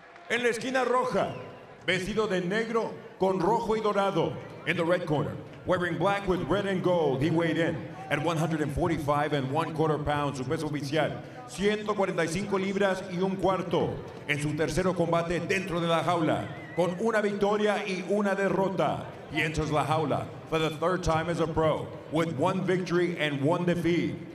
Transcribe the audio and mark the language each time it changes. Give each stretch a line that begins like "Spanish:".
Spanish: En la esquina roja, vestido de negro con rojo y dorado.
English: In the red corner, wearing black with red and gold, he weighed in at 145 1/4 pounds.
Spanish: Su peso oficial, 145 libras y 1/4. En su tercero combate dentro de la jaula, con 1 victoria y 1 derrota.
English: He enters
Spanish: la jaula
English: for the 3rd time as a pro, with 1 victory and 1 defeat.